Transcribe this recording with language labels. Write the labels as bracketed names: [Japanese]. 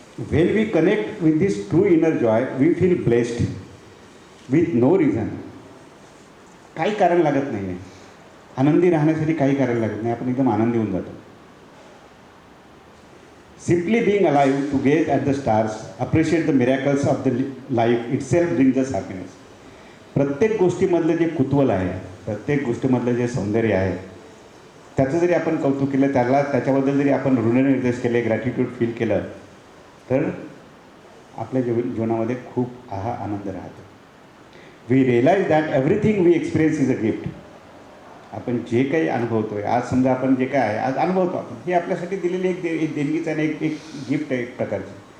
[English] When we connect with this true inner joy, we feel blessed with no reason. [Marathi] काही कारण लागत नाही आहे. आनंदी राहण्यासाठी काही कारण लागत नाही, आपण एकदम आनंदी होऊन जातो. [English] Simply being alive, to gaze at the stars, appreciate the miracles of the life itself brings us happiness. [Marathi] प्रत्येक गोष्टीमधलं जे कुतूहल आहे, प्रत्येक गोष्टीमधलं जे सौंदर्य आहे, त्याचं जरी आपण कौतुक केलं, त्याच्याबद्दल जरी आपण ऋणनिर्देश केले, ग्रॅटिट्यूड फील केलं, तर आपल्या जीवनामध्ये खूप आनंद राहतो. [English] We realize that everything we experience is a gift. [Marathi] आपण जे काही अनुभवतो आहे, आज समजा आपण जे काय आहे आज अनुभवतो, आपण ही आपल्यासाठी दिलेली एक देणगीच आहे, एक गिफ्ट आहे एक प्रकारची.